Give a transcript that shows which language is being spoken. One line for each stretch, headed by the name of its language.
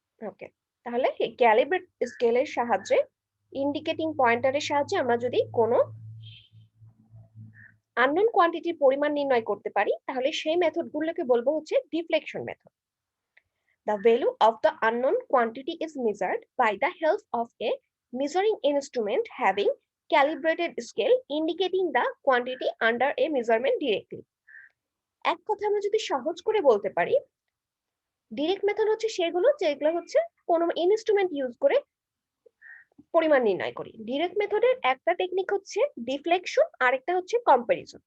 Bangla: ওকে, তাহলে এই ক্যালিব্রেট স্কেলের সাহায্যে ইন্ডিকেটিং পয়েন্টারের সাহায্যে আমরা যদি কোনো আননোন কোয়ান্টিটির পরিমাণ নির্ণয় করতে পারি তাহলে সেই মেথডগুলোকে বলবো হচ্ছে deflection method.
English: The value of the unknown quantity is measured by the help of a measuring instrument having calibrated scale indicating the quantity under a measurement directly।
Bangla: এক কথা আমরা যদি সহজ করে বলতে পারি, ডিরেক্ট মেথড হচ্ছে সেগুলো যেগুলো হচ্ছে কোনো ইনস্ট্রুমেন্ট ইউজ করে পরিমাণ নির্ণয় করি। ডিরেক্ট মেথডের একটা টেকনিক হচ্ছে ডিফ্লেকশন, আরেকটা হচ্ছে কম্পারিজন।